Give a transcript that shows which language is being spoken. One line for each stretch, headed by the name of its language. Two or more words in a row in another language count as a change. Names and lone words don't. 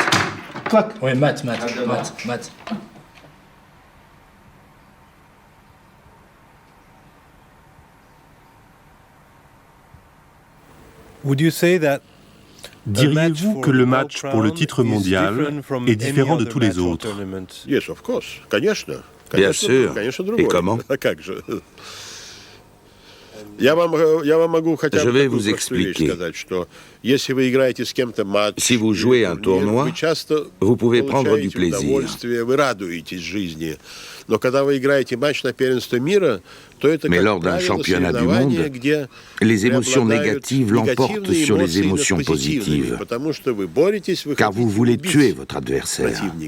French: Bak. Oui, mat.
English: Would you say that
French: Diriez-vous que le match pour le titre mondial est différent de tous les autres?
English: Yes, of course.
Russian: Конечно.
French: Bien sûr. Et comment?
Russian: Как же?
French: Je vais vous expliquer. Si vous jouez un tournoi, vous pouvez prendre du plaisir. Mais lors d'un championnat du monde, les émotions négatives l'emportent sur les émotions positives, car vous voulez tuer votre adversaire.